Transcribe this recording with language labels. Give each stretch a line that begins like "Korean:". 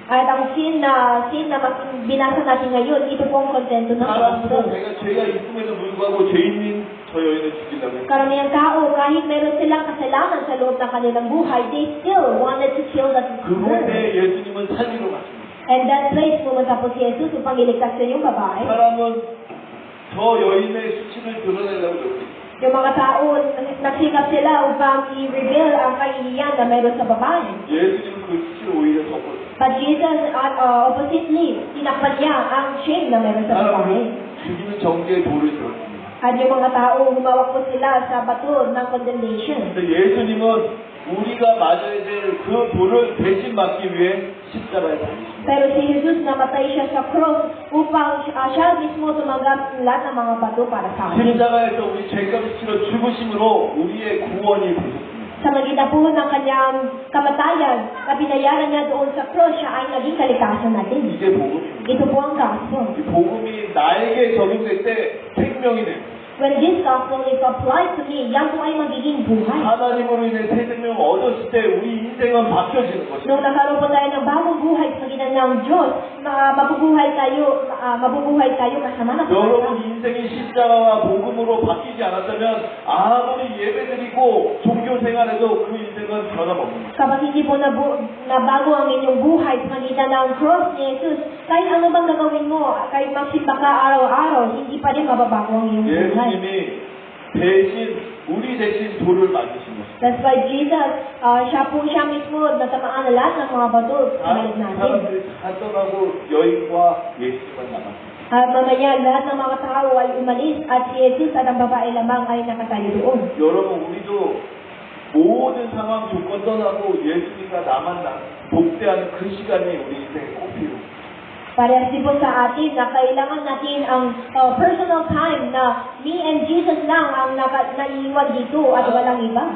Filipino: At ang sin na binasa natin ngayon, ito po ang kontento ng
Korean: 사람들은
Filipino: Panginoon.
Korean: 내가 죄가 있음에도 불구하고 죄인인 저 여인을 죽이려고 했어요.
Filipino: Karamihang tao, kahit meron silang kasalanan sa loob ng kanilang buhay,
English: they still wanted to kill that girl.
Korean: 그곳에 예수님은 살리러 가십니다.
English: And that place,
Filipino: pumunta po si Jesus upang iligtas niya yung babae.
Korean: 사람은 저 여인의 수치를 드러내려고 노력했어요.
Filipino: Yung mga tao, nagsikap sila upang i-reveal ang kahihiyan na meron sa babae.
Korean: 예수님은 그 수치를 오히려 덮었어요.
Filipino: But Jesus, oppositely, tinakpan niya ang shame na meron sa babae.
Korean: 사람은 죽이는 정죄의 돌을 들었습니다.
Filipino: At yung mga tao, humawak po sila sa bato ng condemnation.
Korean: 근데 예수님은 우리가 맞아야 될 그 돌을 대신 맞기 위해 십자가에 달리십니다.
Filipino: Pero si Jesus namatay siya sa cross upang siya mismo tumanggap lahat ng mga bato para sa atin.
Korean: 십자가에서 우리 죄값을 치러 죽으심으로 우리의 구원이 되셨습니다.
Filipino: Sa magitan po ng kanyang kamatayan, na binayaran niya doon sa cross, siya ay naging kalikasan natin.
Korean: 이게 복음입니다.
Filipino: Ito po ang gospel.
Korean: 이 복음이 나에게 적용될 때 생명이 됩니다.
English: When this gospel is applied to me,
Filipino: yan po ay magiging buhay.
Korean: 하나님으로 인해 새 생명을 얻었을 때 우리 인생은 바뀌어지는 것입니다.
Filipino: Nung nagkaroon po tayo ng bagong buhay sa pagitan ng Diyos, mabubuhay tayo kasama ng
Korean: 여러분
Filipino: Panginoon.
Korean: 인생이 십자가와 복음으로 바뀌지 않았다면 아무리 예배드리고 종교 생활해도 그 인생은 변함없습니다.
Filipino: Kapag hindi po nabago ang inyong buhay sa pagitan ng cross ni Jesus, kahit ano bang gagawin mo, kahit magsimba ka araw-araw, hindi pa rin mababago ang iyong buhay.
Korean: 예수님이 대신 우리 대신 돌을 맞으신 것입니다.
English: That's why Jesus,
Filipino: siya mismo natamaan na lahat ng mga bato sa balik natin.
Korean: 사람들이 다 떠나고 여인과 예수님만 남았습니다.
Filipino: At mamaya, lahat ng mga tao ay umalis at si Jesus at ang babae lamang ay nakatayo doon.
Korean: 여러분 우리도 모든 상황 조건 떠나고 예수님과 나만 복대하는 그 시간이 우리 인생에 꼭 필요합니다.
Filipino: Parehas din po sa atin na kailangan natin ang personal time na
English: me and Jesus
Filipino: lang ang naiiwan dito at walang iba.